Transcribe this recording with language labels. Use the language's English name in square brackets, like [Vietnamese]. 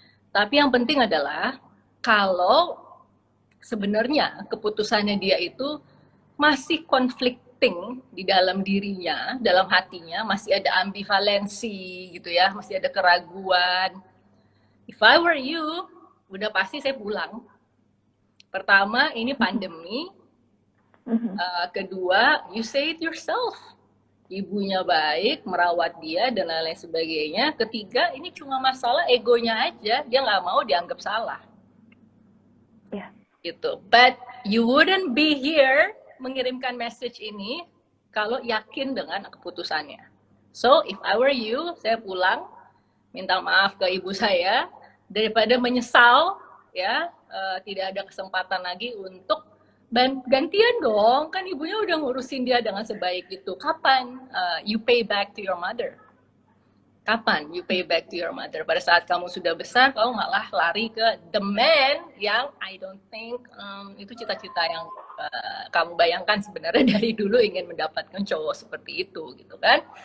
[Indonesian] Tapi yang penting adalah kalau sebenarnya keputusannya dia itu masih conflicting di dalam dirinya, dalam hatinya, masih ada ambivalensi gitu ya, masih ada keraguan. [English] If I were you, [Indonesian] udah pasti saya pulang. Pertama, ini pandemi. [English] Kedua, you say it yourself. [Indonesian] Ibunya baik, merawat dia, dan lain-lain sebagainya. Ketiga, ini cuma masalah egonya aja. Dia nggak mau dianggap salah. [English] Yeah. [Indonesian] Gitu. [English] But you wouldn't be here [Indonesian] mengirimkan message ini kalau yakin dengan keputusannya. [English] So, if I were you, [Indonesian] saya pulang, minta maaf ke ibu saya, daripada menyesal, ya tidak ada kesempatan lagi untuk Gantian dong, kan ibunya udah ngurusin dia dengan sebaik itu. [English] Kapan you pay back to your mother? Kapan you pay back to your mother? [Indonesian] Pada saat kamu sudah besar, kamu malah lari ke the man yang [English] I don't think [Indonesian] itu cita-cita yang kamu bayangkan sebenarnya dari dulu ingin mendapatkan cowok seperti itu, gitu kan?